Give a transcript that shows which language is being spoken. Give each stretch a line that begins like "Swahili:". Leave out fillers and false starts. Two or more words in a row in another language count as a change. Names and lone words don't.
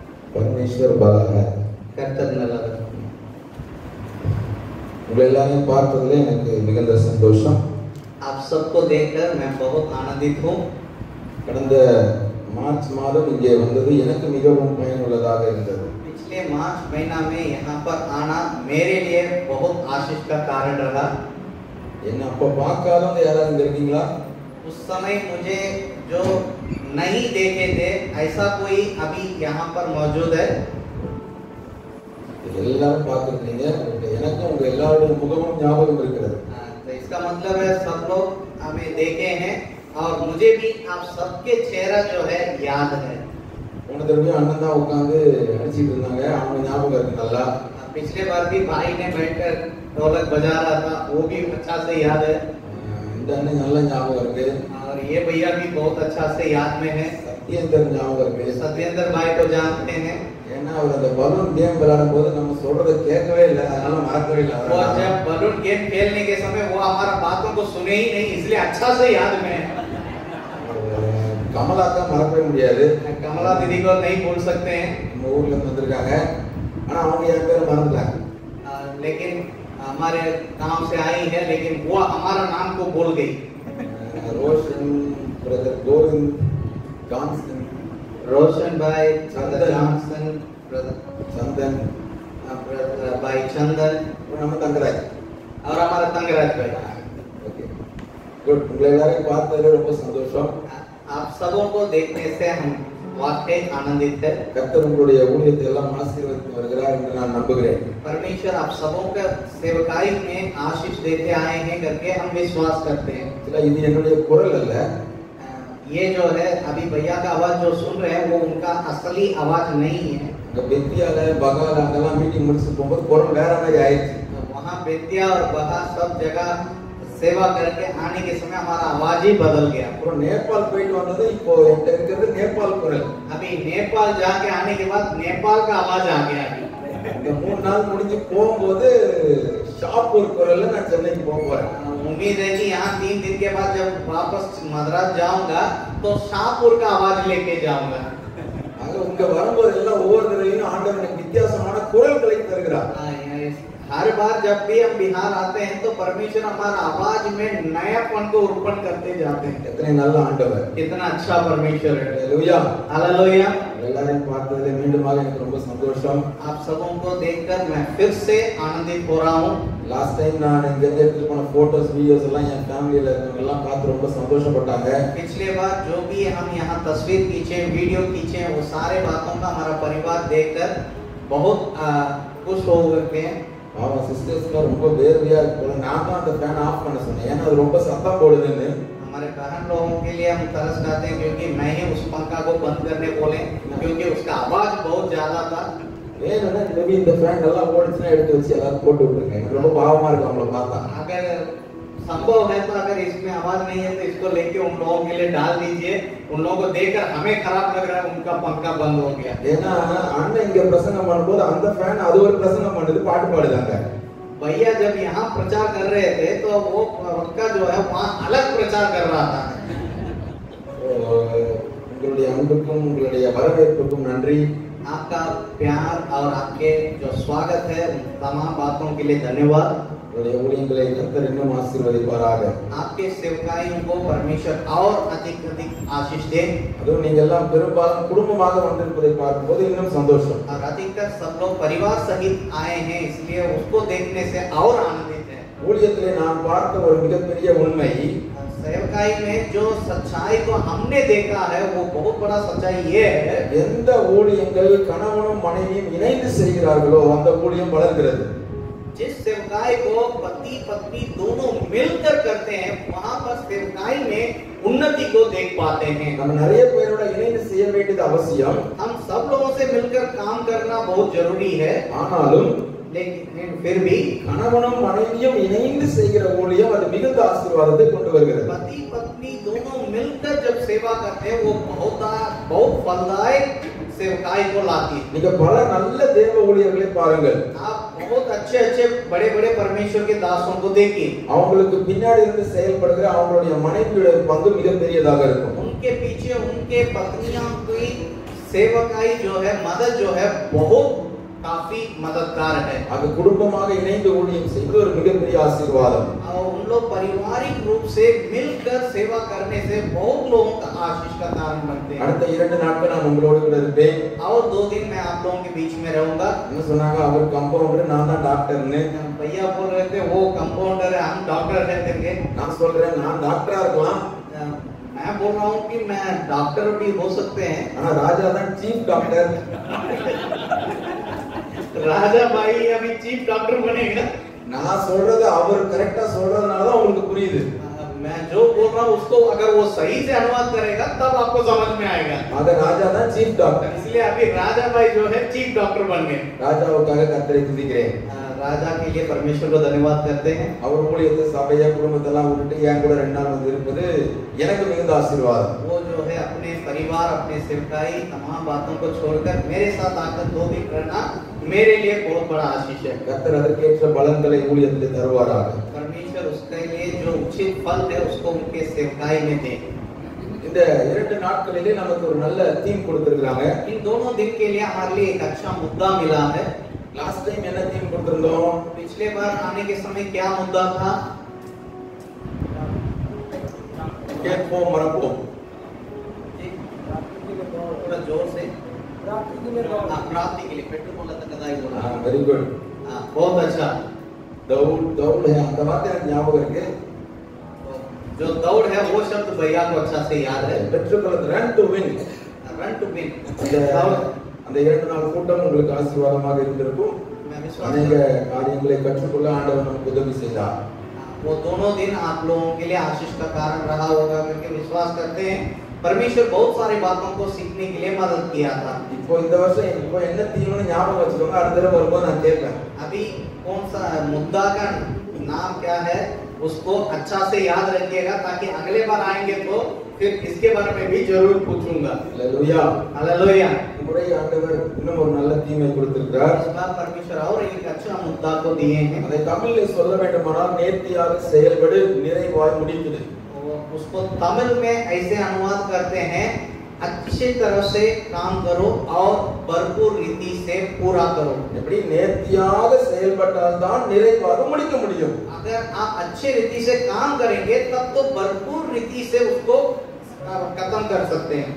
Hindi: परमेश्वर भला है.
Tamil: கர்த்தர் நல்லவர். உங்களை எல்லாரையும் பார்த்ததுல எனக்கு மிகுந்த சந்தோஷம்.
Hindi: आप सबको देखकर मैं बहुत आनंदित हूँ.
Tamil: கடந்த மார்ச் மாதம் இங்கே வந்தது எனக்கு மிகவும் பயனுள்ளதாக இருந்தது.
Hindi: पिछले मार्च महीना में यहाँ पर आना मेरे लिए बहुत आशीष का कारण रहा.
Tamil: என்ன அப்ப பார்க்காதவங்க யாராவது இங்க இருக்கீங்களா? उस समय मुझे जो नहीं देखे थे ऐसा कोई अभी यहाँ पर मौजूद है? எல்லாரும் பார்த்துருக்கீங்க. எனக்கு உங்க எல்லாருடைய முகமும் ஞாபகம் இருக்கிறது.
Hindi: तो इसका मतलब है सब लोग हमें देखे हैं और मुझे भी आप सबके चेहरा जो है याद है.
Tamil: போன தடவை அண்ணன் தான் உட்கார்ந்து அடிச்சிட்டு இருந்தாங்க. அவங்க ஞாபகம் இருக்கு நல்லா.
Hindi: पिछले बार भी भाई ने बैठकर ढोलक बजा रहा था, वो भी अच्छा से याद है.
Tamil: இந்த அண்ணன் நல்ல ஞாபகம் இருக்கு.
Hindi: और ये भैया भी बहुत अच्छा से याद में है.
Tamil: சத்யேந்தர் ஞாபகம் இருக்கு.
Hindi: सत्येंद्र भाई को जानते हैं.
Tamil: ஏன்னா அவர் அந்த
English: balloon game
Tamil: விளையாடும் போது நம்ம சொல்றதை கேட்கவே இல்லை, அதனால மறக்கவே இல்லை.
Hindi: वो जब
English: balloon game
Hindi: खेलने के समय वो हमारा बातों को सुने ही नहीं, इसलिए अच्छा से याद में है.
Tamil: கமலாக்கா மறக்கவே முடியாது.
Hindi: कमला दीदी को नहीं भूल सकते हैं.
Tamil: நம்ம ஊர்ல இருந்து வந்திருக்காங்க. ஆனா அவங்க என் பேரை மறந்துட்டாங்க.
Hindi: लेकिन हमारे गांव से आई है, लेकिन वो हमारा नाम को भूल गई. रोशन ब्रदर गोविंद जॉनसन, रोशन भाई, चंदन जॉनसन, चंदन भाई चंदन
Tamil: நம்ம தங்கராஜ்
Hindi: और हमारा तंगराज भाई.
English: okay good.
Tamil: உங்களை எல்லாரையும் பார்த்ததுல ரொம்ப சந்தோஷம்.
Hindi: आप सबों को देखने से हम वाकई आनंदित है.
Tamil: கர்த்தர் உங்களுடைய ஊழியத்தை எல்லாம் ஆசீர்வதித்து வருகிறார் என்று நான் நம்புகிறேன்.
Hindi: परमेश्वर आप सबों का सेवकाई में आशीष देते आए हैं करके हम विश्वास करते हैं.
Tamil: இது என்னுடைய குரல் அல்ல.
Hindi: ये जो है अभी भैया का आवाज जो सुन रहे हैं वो उनका असली आवाज नहीं है.
Tamil: அங்க பெத்தியால பகால அங்கெல்லாம் மீட்டிங் முடிச்சு போகும்போது குரல் வேற மாதிரி ஆயிடுச்சு.
Hindi: वहाँ बेतिया और बगा सब जगह सेवा करके आने के समय हमारा आवाज ही बदल गया.
Tamil: அப்புறம் நேபாள் போயிட்டு வந்தது இப்போ என்கிட்ட இருக்கிறது நேபாள் குரல்.
Hindi: अभी नेपाल जाके आने के बाद नेपाल का आवाज आ गया.
Tamil: இந்த 3 நாள் முடிஞ்சு போகும்போது ஷாப்பூர் குரல்ல நான் சென்னைக்கு போக போறேன்.
Hindi: उम्मीद है कि यहाँ 3 दिन के बाद जब वापस मद्रास जाऊंगा तो शाहपुर का आवाज लेके जाऊंगा.
Tamil: அங்க உங்க வரும்போது எல்லாம் ஒவ்வொரு தடவையும் ஆண்டவர் எனக்கு வித்தியாசமான குரல்களை தருகிறார்.
Hindi: हर बार जब भी हम बिहार आते हैं तो परमेश्वर हमारा आवाज में नयापन को उत्पन्न करते जाते हैं.
Tamil: எத்தனை நல்ல ஆண்டவர்.
Hindi: कितना अच्छा परमेश्वर है.
Tamil: ஹalleluya.
Hindi: हालेलुया.
Tamil: எல்லாரையும் பார்த்ததுல மீண்டுமாக எனக்கு ரொம்ப சந்தோஷம்.
Hindi: आप सबों को देखकर मैं फिर से आनंदित हो रहा हूँ.
English: last time
Tamil: நான் இங்க எடுத்து போன
English: photos videos
Tamil: எல்லாம் என் ஃபேமிலில இருக்கவங்க எல்லாம் பார்த்து ரொம்ப சந்தோஷப்பட்டாங்க.
Hindi: पिछले बार जो भी हम यहाँ तस्वीर खींचे, वीडियो खींचे, वो सारे बातों का हमारा परिवार देखकर बहुत खुश हो गए.
Tamil: அவன் சிஸ்டர்ஸ்லாம் ரொம்ப வேர்வையா இருக்கு. நான் தான் அந்த
English: fan off
Tamil: பண்ண சொன்னேன், ஏன்னா அது ரொம்ப சத்தம் போடுதுன்னு. हमारे बहन लोगों के लिए हम तरस खाते हैं क्योंकि मैं ही उस पंखा को बंद करने बोले क्योंकि उसका आवाज बहुत ज्यादा था. வேணும்னா மேபி இந்த ஃபேன் நல்லா ஓடிச்சுன்னா எடுத்து வச்சு எல்லாரும் போட்டு விட்டுருங்க. எனக்கு ரொம்ப பாவமா இருக்கு அவங்கள பார்த்தா.
Hindi: अगर संभव है तो अगर इसमें आवाज नहीं है तो इसको लेके उन लोगों के लिए डाल दीजिए. उन लोगों को देखकर हमें खराब लग रहा है, उनका पंखा बंद हो गया.
Tamil: ஏன்னா அண்ணன் இங்க பிரசங்கம் பண்ணும்போது அந்த ஃபேன் அது ஒரு பிரசங்கம் பண்ணுது, பாட்டு பாடுதாங்க.
Hindi: भैया जब यहाँ प्रचार कर रहे थे तो वो पंखा जो है वहाँ अलग प्रचार कर रहा था.
Tamil: உங்களுடைய அன்புக்கும் உங்களுடைய வரவேற்புக்கும் நன்றி.
Hindi: आपका प्यार और आपके जो स्वागत है उन तमाम बातों के लिए धन्यवाद.
Tamil: உங்களுடைய ஊழியங்களை கர்த்தர் இன்னும் ஆசீர்வதிப்பாராக.
Hindi: आपके सेवकाइयों को परमेश्वर और अधिक आशीष दे.
Tamil: அதுவும் நீங்க எல்லாம் பெரும்பாலும் குடும்பமாக வந்திருப்பதை பார்க்கும்போது இன்னும் சந்தோஷம்.
Hindi: और अधिकतर सब लोग परिवार सहित आए हैं, इसलिए उसको देखने से और आनंदित है.
Tamil: ஊழியத்திலே நான் பார்த்த ஒரு மிகப்பெரிய உண்மை,
Hindi: सेवकाई में जो सच्चाई को हमने देखा है वो बहुत बड़ा सच्चाई ये है.
Tamil: எந்த ஊழியங்கள் கணவனும் மனைவியும் இணைந்து செய்கிறார்களோ அந்த ஊழியம் வளர்கிறது.
Hindi: जिस सेवकाई को पति पत्नी दोनों मिलकर करते हैं वहां पर सेवकाई में उन्नति को देख पाते हैं.
Tamil: நம்ம நிறைய பேரோட இணைந்து செய்ய வேண்டியது அவசியம்.
Hindi: हम सब लोगों से मिलकर काम करना बहुत जरूरी है.
Tamil: ஆனாலும்
Hindi: लेकिन फिर भी
Tamil: கணவனும் மனைவியும் இணைந்து செய்கிற ஊழியம் அது மிகுந்த ஆசீர்வாதத்தை கொண்டு வருகிறது.
Hindi: पति पत्नी दोनों मिलकर जब सेवा करते हैं वो बहुत फलदायक सेवकाई को लाती है.
Tamil: நீங்க பல நல்ல தேவ ஊழியர்களை பாருங்கள்.
Hindi: आप बहुत अच्छे बड़े बड़े परमेश्वर के दासों को देखिए.
Tamil: அவங்களுக்கு பின்னாடி இருந்து செயல்படுகிற அவங்களுடைய மனைவியோட பங்கு மிகப்பெரியதாக இருக்கும்.
Hindi: उनके पीछे उनके पत्नियां की सेवकाई जो है मदद जो है बहुत काफी मददगार है।
Tamil: அது குடும்பமாக இணைந்து ஊழியம் செய்வது ஒரு மிகப்பெரிய ஆசீர்வாதம்.
Hindi: और उन लोग पारिवारिक रूप से मिलकर सेवा करने से बहुत लोगों का आशीष का कारण बनते हैं।
Tamil: அடுத்த 2 நாட்கள் நான் உங்களோடு கூட இருப்பேன்.
Hindi: और 2 दिन मैं आप लोगों के बीच में रहूंगा।
Tamil: என்ன சொன்னாங்க, அவர் கம்பவுண்டர், நான் தான் டாக்டர்னு.
Hindi: भैया बोल रहे थे वो कंपाउंडर है, हम डॉक्टर रहते थे।
Tamil: நான் சொல்றேன் நான் டாக்டரா இருக்கலாம்,
Hindi: मैं बोल रहा हूँ कि मैं डॉक्टर भी हो सकते हैं।
Tamil: ஆனா ராஜா தான்
English: chief doctor.
Hindi: राजा भाई अभी
English: chief doctor
Hindi: बनेगा।
Tamil: நான் சொல்றது அவர் கரெக்டா சொல்றதுனால தான் உங்களுக்கு புரியுது.
Hindi: मैं जो बोल रहा हूँ उसको अगर वो सही से अनुवाद करेगा तब आपको समझ में आएगा। आगे राजा தான்
English: chief doctor,
Hindi: इसलिए अभी राजा भाई जो है
English: chief doctor
Hindi: बन गए।
Tamil: ராஜாவுக்காக கர்த்தரை துதிக்கிறேன்.
Hindi: राजा के लिए परमेश्वर को धन्यवाद करते हैं।
Tamil: அவர் ஊழியத்தை சபையை குடும்பத்தெல்லாம் விட்டுட்டு என் கூட 2 நாள் வந்து இருப்பது எனக்கு மிகுந்த ஆசீர்வாதம்.
Hindi: वो जो है अपने परिवार अपने सेवकाई तमाम बातों को छोड़कर मेरे साथ आकर 2 दिन रहना मेरे लिए बहुत बड़ा आशीष है।
Tamil: கர்த்தர் அதற்கேற்ற பலன்களை ஊழியத்திலே தருவாராக.
Hindi: परमेश्वर उसके लिए जो उचित फल है उसको उनके सेवकाई में दे।
Tamil: இந்த 2 நாட்களிலே நமக்கு ஒரு நல்ல தீம் கொடுத்திருக்காங்க.
Hindi: इन दोनों दिन के लिए हमारे लिए एक अच्छा मुद्दा मिला है।
English: last time
Tamil: என்ன தீம் கொடுத்திருந்தோம்?
Hindi: पिछले बार आने के समय क्या मुद्दा था?
Tamil: கேட்போம் மறப்போம்.
Hindi: थोड़ा जोर से प्राप्ति के लिए पेट्रोल बोला था कदाई बोला।
English: very good.
Hindi: बहुत अच्छा। दौड़ है
Tamil: அந்த வார்த்தை எனக்கு ஞாபகம் இருக்கு.
Hindi: जो दौड़ है वो शब्द भैया को अच्छा से याद है।
Tamil: பெற்றுக்கொள்ள
English: run to win. run to win.
Tamil: அந்த 2 நாள் கூட்டம் உங்களுக்கு ஆசீர்வாதமாக இருந்திருக்கும். अनेक காரியங்களை கற்றுக்கொள்ள ஆண்டவர் நமக்கு உதவி செய்தார்.
Hindi: वो दोनों दिन आप लोगों के लिए आशीष का कारण रहा होगा क्योंकि विश्वास करते हैं परमेश्वर बहुत सारी बातों को सीखने के लिए मदद किया था।
Tamil: இப்போ இந்த வருஷம் இப்போ என்ன தீம்னு ஞாபகம் வச்சுக்கோங்க, அடுத்த தடவை வரும்போது நான் கேட்பேன்.
Hindi: अभी कौन सा मुद्दा का नाम क्या है उसको अच्छा से याद रखिएगा ताकि अगले बार आएंगे तो फिर इसके बारे में भी जरूर पूछूंगा। हालेलुया हालेलुया।
Tamil: இம்முறை ஆண்டவர் இன்னும் ஒரு நல்ல தீமை கொடுத்திருக்கிறார்.
Hindi: इस बार परमेश्वर और एक अच्छा मुद्दा को दिए हैं।
Tamil: அதை தமிழில் சொல்ல வேண்டுமானால் நேர்த்தியாக செயல்படு நிறைவாய் முடிக்குது.
Hindi: उसको तमिल में ऐसे अनुवाद करते हैं अच्छी तरह से काम करो और भरपूर रीति से पूरा करो।
Tamil: எப்படி நேர்த்தியாக செயல்பட்டால் தான் நிறைவாக முடிக்க முடியும்.
Hindi: अगर आप अच्छे रीति से काम करेंगे तब तो भरपूर रीति से उसको खत्म कर सकते हैं।